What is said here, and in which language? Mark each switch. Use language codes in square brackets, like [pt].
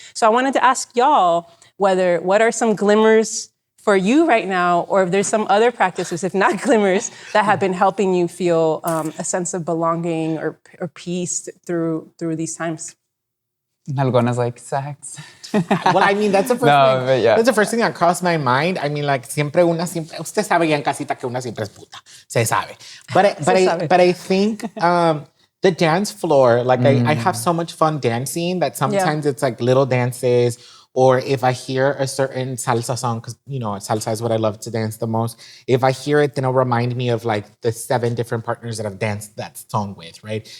[en] So I wanted to ask y'all what are some glimmers for you right now, or if there's some other practices, if not glimmers, that have been helping you feel a sense of belonging or peace through these times. Nalgona's like sex. Well, I mean, that's the first No, thing. but yeah. That's the first thing that crossed my mind. I mean, like, [es] usted sabe ya en casita que una siempre es puta. Se sabe. [en] But I think the dance floor, like I have so much fun dancing that sometimes it's like little dances, or if I hear a certain salsa song, because, you know, salsa is what I love to dance the most. If I hear it, then it'll remind me of like the 7 different partners that I've danced that song with, right?